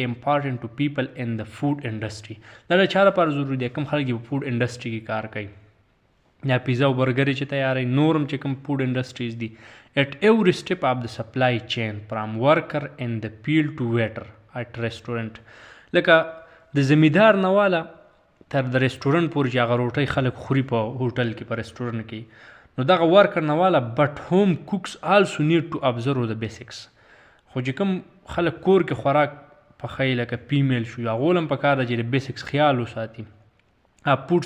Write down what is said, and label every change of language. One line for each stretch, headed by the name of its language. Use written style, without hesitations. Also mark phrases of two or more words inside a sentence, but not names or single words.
English: important to people in the food industry
Pashto: دا د چا لپاره ضروري دی کوم خلک په
English: food industry
Pashto: کې کار کوي یا پیزا او برګرې چې تیاروي نورم چې کوم
English: food industries
Pashto: دي
English: at every step of the supply chain from worker in the field to waiter at restaurant
Pashto: لکه د زمیندار نه واله تر د ریسټورنټ پورې چې هغه روټۍ خلک خوري په هوټل کې په ریسټورنټ کې نو دغه ورکر نه واله
English: but home cooks also need to observe the basics
Pashto: خو چې کوم خلک کور کې خوراک پخوي لکه فیمیل شو هغو هم پکار ده چې د بیسکس خیال وساتي فود